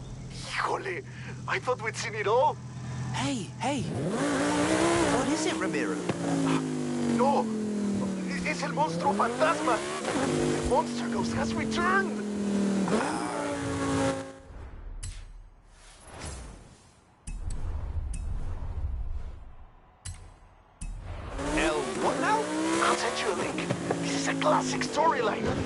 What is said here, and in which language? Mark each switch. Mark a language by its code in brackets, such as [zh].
[en] Híjole, I thought we'd seen it all. Hey! What is it, Ramiro? [es] No, es el monstruo fantasma. [en] The monster ghost has returned. What now? I'll send you a link. This is a classic storyline.